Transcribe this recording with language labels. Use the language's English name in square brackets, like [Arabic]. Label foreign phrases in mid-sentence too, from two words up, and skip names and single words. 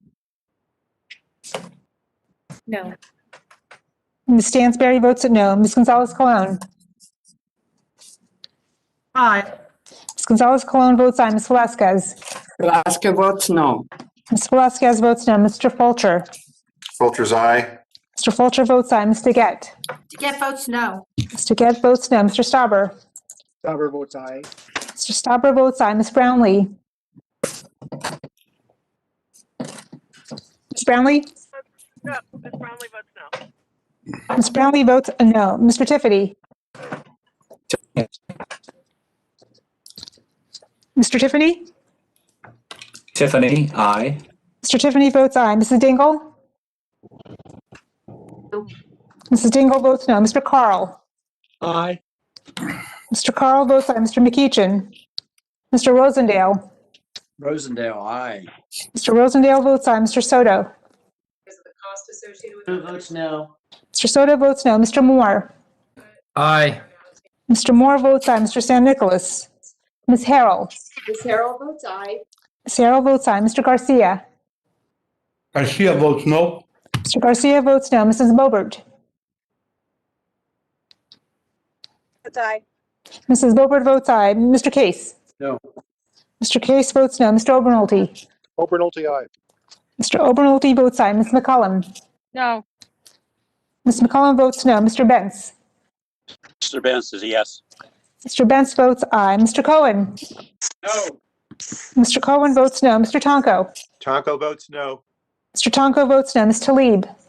[English] No. Ms. Stansberry votes no. Ms. Gonzalez-Colon? Aye. Ms. Gonzalez-Colon votes aye. Ms. Velasquez? Velasquez votes no. Ms. Velasquez votes no. Mr. Fulcher? Fulcher's aye. Mr. Fulcher votes aye. Ms. Deget? Get votes no. Ms. Deget votes no. Mr. Stauber? Stauber votes aye. Mr. Stauber votes aye. Ms. Brownlee? Ms. Brownlee? No. Ms. Brownlee votes no. Ms. Brownlee votes no. Mr. Tiffany? Mr. Tiffany? Tiffany, aye. Mr. Tiffany votes aye. Mrs. Dingle? Mrs. Dingle votes no. Mr. Carl? Aye. Mr. Carl votes aye. Mr. McEachin? Mr. Rosendale? Rosendale, aye. Mr. Rosendale votes aye. Mr. Soto? Who votes no? Mr. Soto votes no. Mr. Moore? Aye. Mr. Moore votes aye. Mr. San Nicolas? Ms. Harrell? Ms. Harrell votes aye. Ms. Harrell votes aye. Mr. Garcia? Garcia votes no. Mr. Garcia votes no. Mrs. Bobert? Votes aye. Mrs. Bobert votes aye. Mr. Case? No. Mr. Case votes no. Mr. Obernolte? Obernolte, aye. Mr. Obernolte votes aye. Ms. McCullum? No. Ms. McCullum votes no. Mr. Bentz? Mr. Benz is yes. Mr. Bentz votes aye. Mr. Cohen? No. Mr. Cohen votes no. Mr. Tonko? Tonko votes no. Mr. Tonko votes no. Ms. Talib?